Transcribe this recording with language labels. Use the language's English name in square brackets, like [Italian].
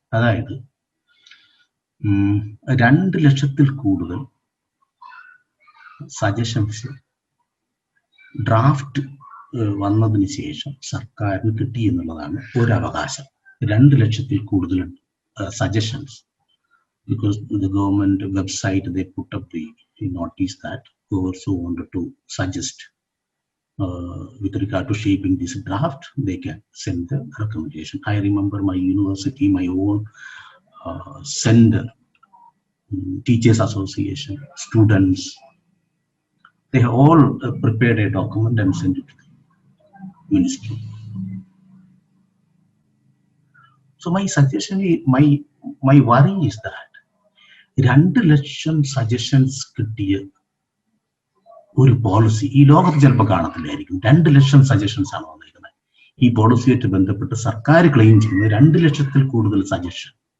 [Malayalam] അതായത് 2 ലക്ഷത്തിൽ കൂടുതൽ സജഷൻസ് ഡ്രാഫ്റ്റ് വന്നതിന് ശേഷം സർക്കാരിന് കിട്ടി എന്നുള്ളതാണ് ഒരു അവകാശം. 2 ലക്ഷത്തിൽ കൂടുതൽ suggestions, [English] because the government website they put up the notice that whoever so wanted to suggest with regard to shaping this draft, they can send the recommendation. I remember my university, my own center, teachers association, students, they have all prepared a document and sent it to the ministry. So my suggestion, my worry is that [Malayalam] 2 lakh suggestions കിട്ടിയ ഒരു policy ഈ ലോകത്ത് ചിലപ്പോൾ കാണത്തില്ലായിരിക്കും. 2 ലക്ഷം suggestions ആണ് വന്നിരിക്കുന്നത്. ഈ പോളിസിയായിട്ട് ബന്ധപ്പെട്ട് സർക്കാർ ക്ലെയിം ചെയ്യുന്നത് 2 ലക്ഷത്തിൽ കൂടുതൽ സജഷൻ.